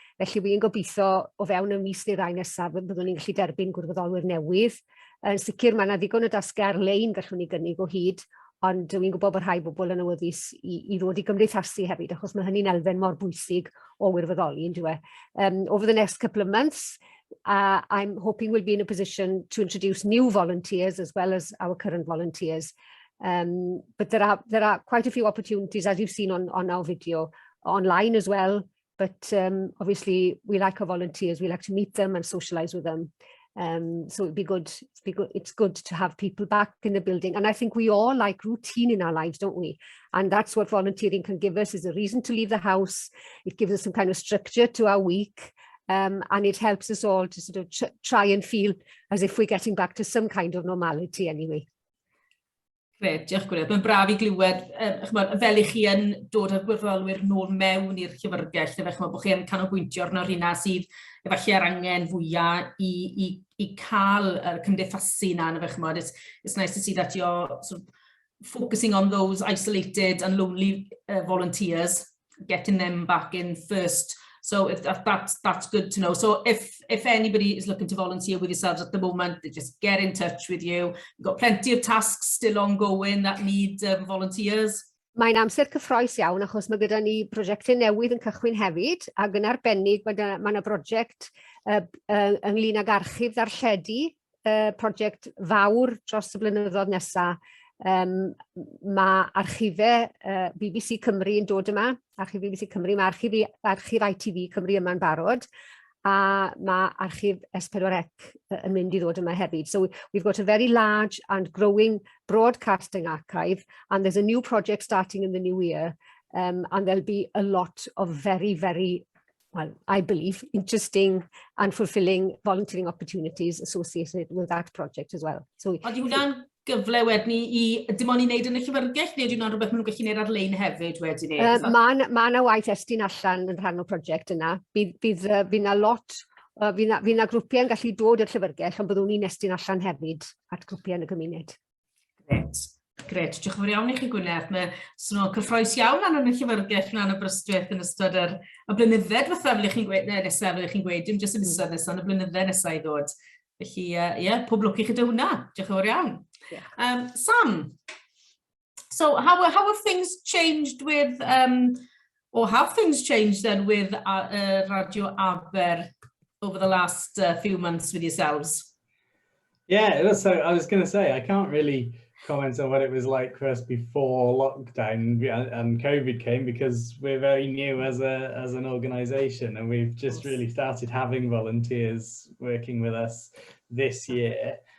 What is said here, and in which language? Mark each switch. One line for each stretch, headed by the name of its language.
Welsh: Felly wy'n gobeithio o fewn y mis neu rai nesaf byddwn ni'n gallu derbyn gwirfoddolwyr newydd. Yn sicr mae yna ddigon o dasgau ar-lein gallwn ni gynnig o hyd, ond wy'n gwybod bod rhai bobl yn awyddus I ddod I gymdeithasu hefyd, achos mae hynny'n elfen mor bwysig o wirfoddoli, ynddo e.
English: Over the next couple of months, I'm hoping we'll be in a position to introduce new volunteers as well as our current volunteers. But there are quite a few opportunities, as you've seen on our video, online as well. But obviously, we like our volunteers. We like to meet them and socialise with them. So it's good to have people back in the building. And I think we all like routine in our lives, don't we? And that's what volunteering can give us, is a reason to leave the house. It gives us some kind of structure to our week. And it helps us all to sort of try and feel as if we're getting back to some kind of normality anyway.
Welsh: Gret, diolch Gwynedd. Mae'n braf I glywed, fel I chi yn dod â'r gwirfoddolwyr nôl mewn i'r llyfrgell, bod chi yn canolbwyntio arno rhywna sydd efallai ar angen fwyaf I cael y cymdeithasu yna.
English: It's nice to see that you're sort of focusing on those isolated and lonely volunteers, getting them back in first. So that's good to know. So if anybody is looking to volunteer with yourselves at the moment, they just get in touch with you. You've got plenty of tasks still ongoing that need volunteers.
Welsh: Mae'n amser cyffroes iawn achos mae gyda ni brosiectau newydd yn cychwyn hefyd, ac yn arbennig mae yna brosiect ynglyn ag archif ddarlledu, prosiect fawr dros y blynyddoedd nesaf. Mae archifau BBC Cymru yn dod yma, archif BBC Cymru, mae archif ITV Cymru yma'n barod, a mae archif S4C yn mynd I ddod yma hefyd.
English: So we've got a very large and growing broadcasting archive, and there's a new project starting in the new year, and there'll be a lot of very, very, well, I believe, interesting and fulfilling volunteering opportunities associated with that project as well. So,
Welsh: Ydy hwnna'n gyfle wedyn I dim ond I wneud yn y llyfrgell, neu ydy hwnna'n rhywbeth maen nhw'n gallu wneud ar-lein hefyd wedyn ni? Mae yna waith estyn allan yn rhan o'r prosiect yna. Fydd yna grwpiau yn gallu dod i'r llyfrgell, ond byddwn ni'n estyn allan hefyd at grwpiau yn y gymuned. Gret, diolch yn fawr iawn I chi Gwynedd. Mae swnio'n cyffroes iawn yn y llyfrgell yn Aberystwyth yn ystod y blynyddoedd nesaf fel chi'n gweud, dim jyst y misoedd nesaf, yn y blynyddoedd nesaf I ddod. Felly, pob lwc I chi dy hwnna. Diolch yn fawr iawn.
English: Sam, so how have things changed with, or have things changed then with Radio Aber over the last few months with yourselves? Yeah, so I was going to say, I can't really comment on what it was like for us before lockdown and COVID came, because we're very new as an organisation, and we've just really started having volunteers working with us this year.